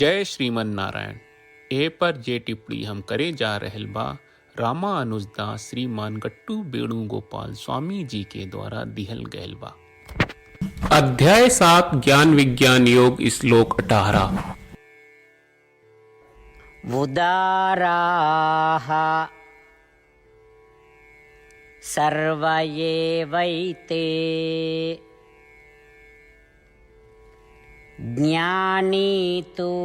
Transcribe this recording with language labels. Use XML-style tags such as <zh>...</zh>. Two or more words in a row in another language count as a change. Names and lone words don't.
<sa>जय श्रीमन नारायण।</sa> <bho>ए पर जे टिप्पणी हम करे जा रहल बा रामा अनुजदास श्रीमान गट्टू वेणुगोपाल स्वामी जी के द्वारा दिहल गयल बा। अध्याय 7 ज्ञान विज्ञान योग श्लोक 18।</bho> <sa>उदाराः सर्व एवैते ज्ञानी तु</sa>